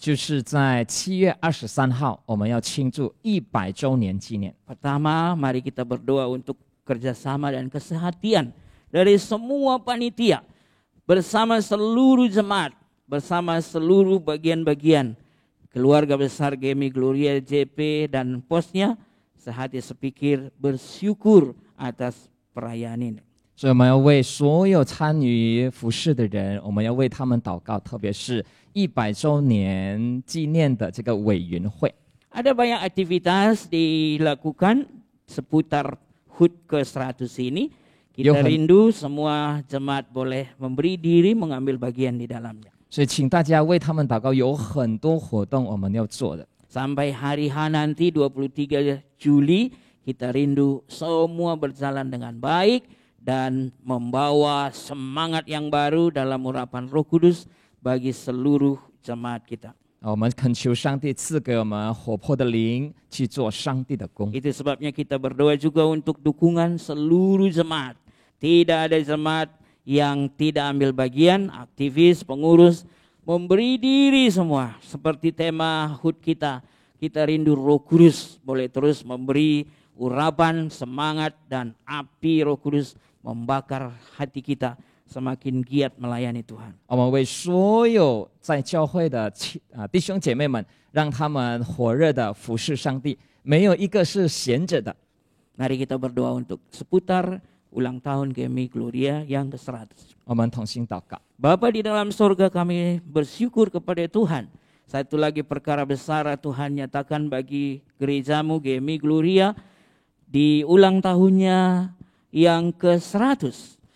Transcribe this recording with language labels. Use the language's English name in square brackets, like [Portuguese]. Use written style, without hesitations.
[Chinese] 就是在7月23号，我们要庆祝100周年纪念。 [Indonesian] Pertama, mari kita berdoa untuk kerjasama dan kesehatan dari semua panitia, bersama seluruh jemaat, bersama seluruh bagian-bagian keluarga besar GMI Gloria JP dan posnya, sehati sepikir bersyukur atas perayaan ini. [Chinese] 所以我们要为所有参与服事的人，我们要为他们祷告，特别是100周年纪念的这个委员会。 [Indonesian] Ada banyak aktivitas dilakukan seputar HUT ke-100 ini. Kita Johan. rindu semua jemaat boleh memberi diri mengambil bagian di dalamnya. [Chinese] 所以请大家为他们祷告，有很多活动我们要做的。 [Indonesian] Sampai hari H nanti 23 Juli, kita rindu semua berjalan dengan baik dan membawa semangat yang baru dalam urapan Roh Kudus bagi seluruh jemaat kita. [Chinese] 我们恳求上帝赐给我们活泼的灵，去做上帝的工。 [Indonesian] Itu sebabnya kita berdoa juga untuk dukungan seluruh jemaat. Tidak ada jemaat yang tidak ambil bagian, aktivis, pengurus, memberi diri semua. Seperti tema HUT kita, kita rindu Roh Kudus boleh terus memberi urapan, semangat, dan api Roh Kudus membakar hati kita semakin giat melayani Tuhan. [Chinese] 我们为所有在教会的弟兄姐妹们，让他们火热的服侍上帝，没有一个是闲着的。 [Indonesian] Mari kita berdoa untuk seputar ulang tahun GMI Gloria yang ke-100. [Chinese] 我们同心祷告。 [Indonesian] Bapa di dalam sorga, kami bersyukur kepada Tuhan. Satu lagi perkara besar Tuhan nyatakan bagi gerejamu GMI Gloria di ulang tahunnya yang ke-100.